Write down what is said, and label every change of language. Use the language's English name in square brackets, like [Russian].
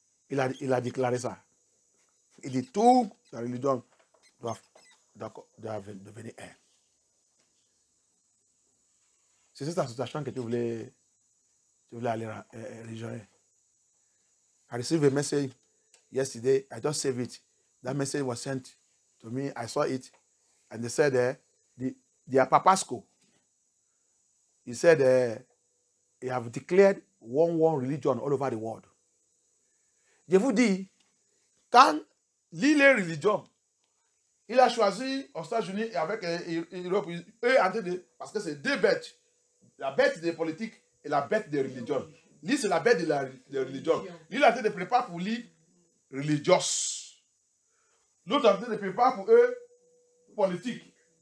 [French] Il a déclaré ça. Il dit tout la religion doit devenir un. C'est cette association que tu voulais aller rejoindre. [English] I received a message yesterday. I just saved it. That message was sent to me. I saw it. And they said the Papasco. He said he have declared one religion all over the world. [French] Je vous dis, quand l'île est religion, il a choisi aux États-Unis et avec l'Europe, parce que c'est deux bêtes. La bête des politiques et la bête des religions. Lui, c'est la bête de la religion. Lui, il a été de préparer pour lui religieux. L'autre a été de préparer pour eux politique.